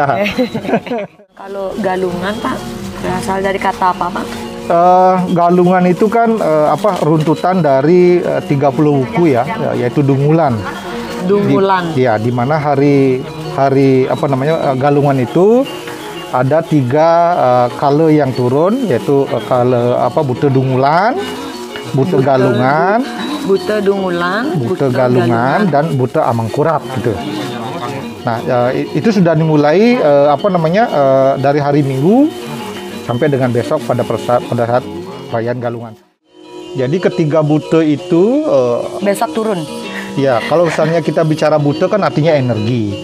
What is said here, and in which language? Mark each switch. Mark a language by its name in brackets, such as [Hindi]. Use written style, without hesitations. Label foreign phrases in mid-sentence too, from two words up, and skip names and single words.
[Indonesian] Kalau galungan Pak, berasal dari kata apa Pak? Galungan itu kan runtutan dari 30 buku ya, yaitu Dungulan. Dungulan. Di mana hari galungan itu ada 3 kale yang turun, yaitu kale Buta Dungulan, Buta Galungan, Buta Dungulan, Buta Galungan, dan Buta Amangkurat gitu. Nah, itu sudah dimulai dari hari Minggu sampai dengan besok pada saat perayaan Galungan. Jadi ketiga buta itu besok turun. Ya, kalau misalnya kita bicara buta kan artinya energi.